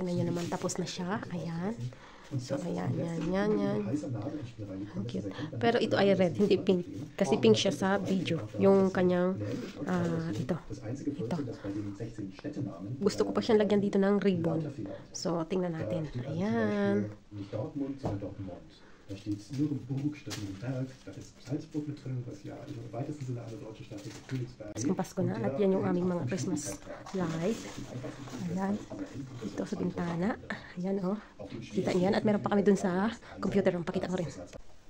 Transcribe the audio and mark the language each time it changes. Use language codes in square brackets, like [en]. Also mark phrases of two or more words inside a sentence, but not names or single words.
[tl] Tingnan nyo naman. Tapos na siya. Ayan. So, ayan, yan. Ang cute. Pero ito ay red, hindi pink. Kasi pink siya sa video. Yung kanyang, ito. Gusto ko pa siyang lagyan dito ng ribbon. So, tingnan natin. Ayan. [de] Da steht Nürnberg statt Nürnberg, da ist Salzburg mit drin, was ja im weitesten Sinne eine deutsche Stadt ist, Königsberg. [tl] Kung Pasko na at yan yung aming mga [en] Christmas light. [tl] Ayan. Dito sa bintana. Ayan, oh. Kita niyan. At meron pa kami dun sa computer room. Pakita ko rin.